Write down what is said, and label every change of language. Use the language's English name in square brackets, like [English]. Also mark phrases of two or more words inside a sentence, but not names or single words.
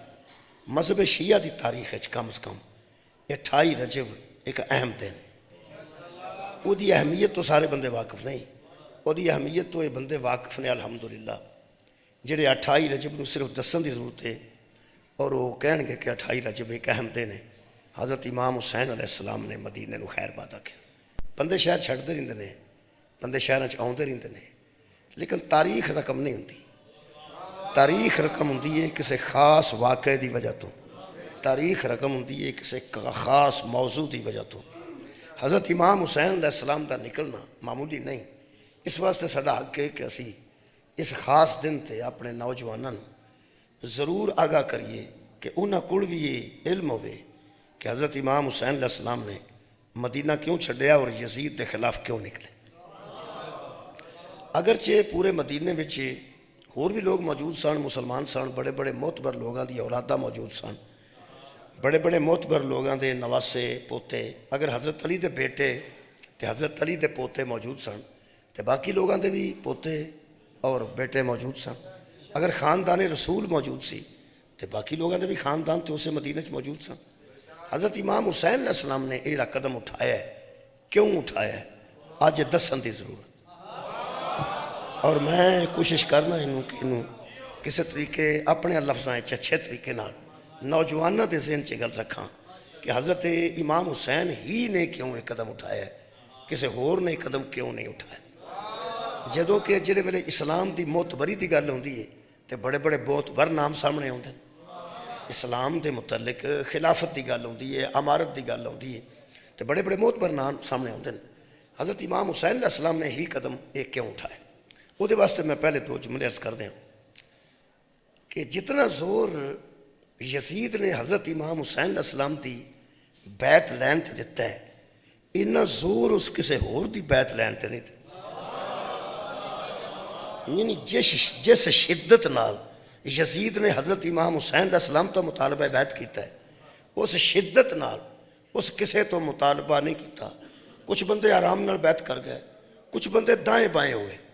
[Punjabi] مذہب شیعہ دی تاریخ ہے کم از کم 28 رجب ایک اہم دن، وہ دی اہمیت تو سارے بندے واقف نہیں، وہ دی اہمیت تو یہ بندے واقف نے الحمدللہ جڑے 28 رجب نو صرف دسن دی ضرورت ہے اور وہ کہن گے کہ 28 رجب ایک اہم دن ہے۔ حضرت امام حسین علیہ السلام نے مدینے نو خیر باد آکھیا۔ بندے شہر چھڑتے رہندے نے، بندے شہراں چ آوندے رہندے نے، لیکن تاریخ رقم نہیں ہوندی۔ تاریخ رقم ہوندی ہے کسی خاص واقعے دی وجہ تو، تاریخ رقم ہوندی ہے کسی خاص موضوع دی وجہ تو۔ حضرت امام حسین علیہ السلام دا نکلنا معمولی نہیں، اس واسطے ساڈا حق ہے کہ اسی اس خاص دن تے اپنے نوجوانوں ضرور آگاہ کریے کہ انہاں کول بھی یہ علم ہوئے کہ حضرت امام حسین علیہ السلام نے مدینہ کیوں چھڈیا اور یزید دے خلاف کیوں نکلے۔ اگرچہ پورے مدینے وچ اور بھی لوگ موجود سن، مسلمان سن، بڑے بڑے معتبر لوگاں دی اولاداں موجود سن، بڑے بڑے معتبر لوگاں دے نواسے پوتے، اگر حضرت علی دے بیٹے تے حضرت علی دے پوتے موجود سن تے باقی لوگاں دے بھی پوتے اور بیٹے موجود سن۔ اگر خاندان رسول موجود سی تے باقی لوگاں دے بھی خاندان تے اسے مدینہ چ موجود سن۔ حضرت امام حسین علیہ السلام نے یہ قدم اٹھایا ہے، کیوں اٹھایا ہے آج دسن دی ضرورت، اور میں کوشش کرنا انہوں کہ انہوں کسی طریقے اپنے لفظاں اچھے طریقے نال نوجوانوں دے ذہن چ گل رکھاں کہ حضرت امام حسین ہی نے کیوں یہ قدم اٹھایا ہے، کسی ہور نے قدم کیوں نہیں اٹھایا۔ جدوں کہ جڑے ویلے اسلام دی معتبری دی گل ہوندی ہے تے بڑے بڑے معتبر نام سامنے ہوندے، اسلام دے متعلق خلافت دی گل ہوندی ہے، امارت دی گل ہوندی ہے تے بڑے بڑے معتبر نام سامنے ہوندے۔ حضرت امام حسین علیہ السلام نے ہی قدم ایک کیوں اٹھایا، وہ دے واسطے میں پہلے دو جملے عرض کر دیں کہ جتنا زور یزید نے حضرت امام حسین علیہ السلام دی بیعت لین تے دیتا ہے، اتنا زور اس کسے ہور دی بیعت لین تے نہیں دیتا۔ یعنی جس شدت نال یزید نے حضرت امام حسین علیہ السلام تو مطالبہ بیعت کیتا ہے، اس شدت نال اس کسے تو مطالبہ نہیں کیتا۔ کچھ بندے آرام نال بیعت کر گئے، کچھ بندے دائیں بائیں ہوئے۔